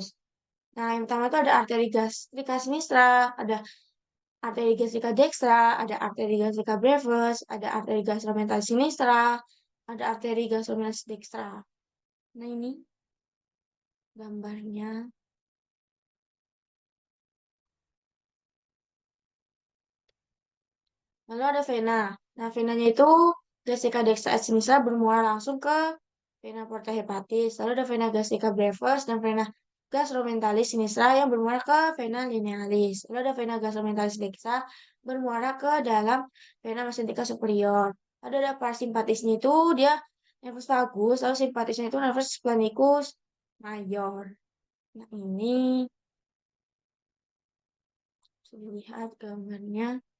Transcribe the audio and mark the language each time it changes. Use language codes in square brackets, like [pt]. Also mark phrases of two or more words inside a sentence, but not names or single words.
[id] Nah, yang pertama itu ada arteri gastrica sinistra, ada arteri gastrica dextra, ada arteri gastrica brevis, ada arteri gastromentalis sinistra, ada arteri gastromentalis dextra. Nah, ini gambarnya. Lalu ada vena. Nah, venanya itu gastrica dextra sinistra bermuara langsung ke vena porta hepatis. Lalu ada vena gastrica brevis dan vena gastromentalis sinistra yang bermuara ke vena linearis. Lalu ada vena gastromentalis lexa bermuara ke dalam vena mesenterica superior. Lalu ada parasimpatisnya itu dia nervus vagus, lalu simpatisnya itu nervus splenicus mayor. Nah, ini sudah lihat gambarnya.